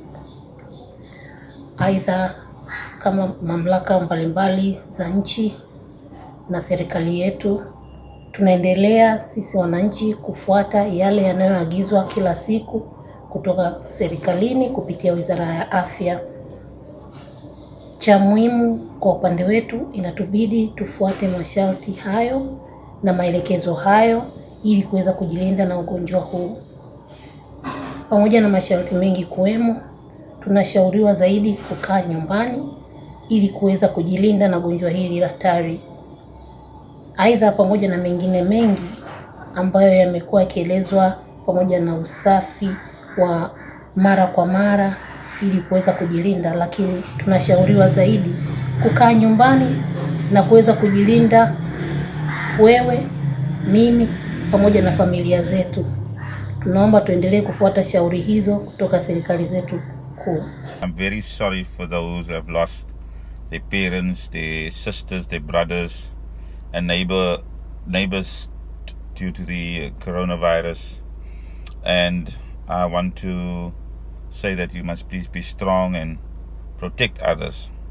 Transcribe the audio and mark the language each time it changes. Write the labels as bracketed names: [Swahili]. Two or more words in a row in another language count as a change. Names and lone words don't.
[Swahili] Aidha, kama mamlaka mbalimbali za nchi na serikali yetu, tunaendelea sisi wananchi kufuata yale yanayoagizwa kila siku kutoka serikalini kupitia Wizara ya Afya. Cha muhimu kwa upande wetu inatubidi tufuate masharti hayo na maelekezo hayo ili kuweza kujilinda na ugonjwa huu. Pamoja na masharti mengi kuwemo, tunashauriwa zaidi kukaa nyumbani ili kuweza kujilinda na gonjwa hili hatari. Aidha, pamoja na mengine mengi ambayo yamekuwa yakielezwa, pamoja na usafi wa mara kwa mara ili kuweza kujilinda, lakini tunashauriwa zaidi kukaa nyumbani na kuweza kujilinda wewe, mimi pamoja na familia zetu. Tunaomba tuendelee kufuata shauri hizo kutoka serikali zetu kuu. [English] I'm very sorry for those who have lost their parents, their sisters, their brothers and neighbors due to the coronavirus. And I want to say that you must please be strong and protect others.